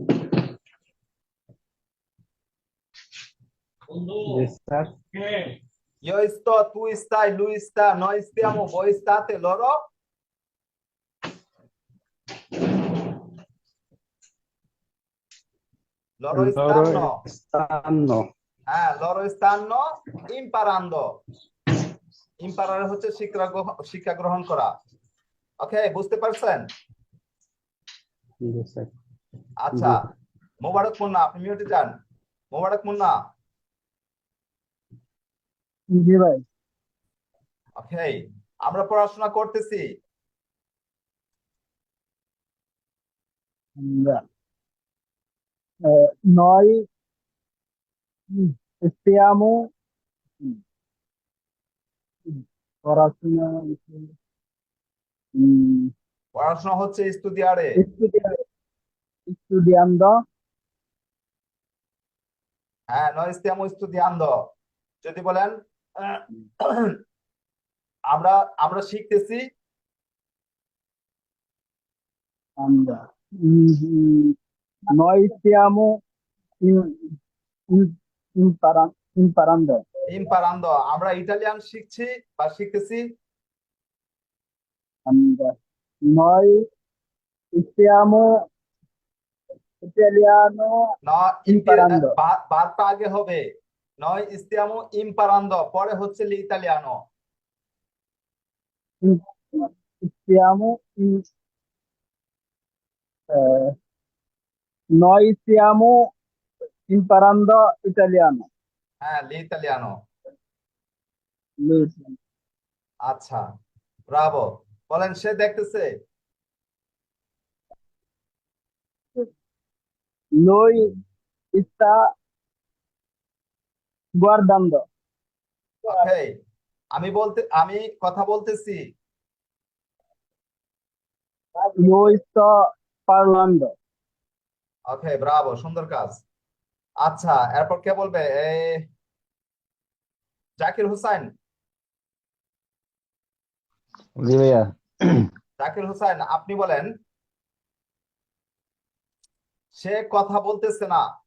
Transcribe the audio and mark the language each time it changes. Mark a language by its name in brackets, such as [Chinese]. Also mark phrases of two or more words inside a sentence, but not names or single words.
[Bangla] জি স্যার। [Spanish] Yo esto, tú estás, Lu está, no estamos, vos [Italian] estate, loro. Loro stanno. loro stanno, Loro stanno imparando. [Bangla] ইম্পারার হচ্ছে শিক্ষা গ্রহণ করা। ওকে, বুঝতে পারছেন? জি স্যার। আচ্ছা, মোবারক মুন্না, আপনি মিউটে যান। মোবারক মুন্না। জি ভাই। ওকে, আমরা পড়াশোনা করতেছি। আমরা, [Italian] noi stiamo পড়াশোনা [Bangla] পড়াশোনা হচ্ছে স্টুডিয়ারে। [Italian] studiando no stiamo studiando। [Bangla] যদি বলেন আহ, আমরা আমরা শিখতেছি। [Italian] আমরা noi stiamo imparando [Bangla] ইম্পারান্দো, আমরা ইটালিয়ান শিখছি বা শিখতেছি। [Italian] আমরা noi stiamo italiano [Bangla] না, [Italian] imparando [Bangla] বারটা আগে হবে। [Italian] noi stiamo imparando, [Bangla] পরে হচ্ছে l'italiano। [Italian] stiamo noi stiamo imparando italiano l'italiano। Lui [Bangla] আচ্ছা, ব্রাভো। বলেন সে দেখতেছে। [Italian] lui sta guardando [Bangla] ওকে, আমি কথা বলতেছি। [Italian] io sto parlando [Bangla] ওকে, ব্রাভো, সুন্দর কাজ। আচ্ছা, এরপর কে বলবে? জাকির হোসেন। জি ভাইয়া। জাকির হোসেন, আপনি বলেন সে কথা বলতেছে না।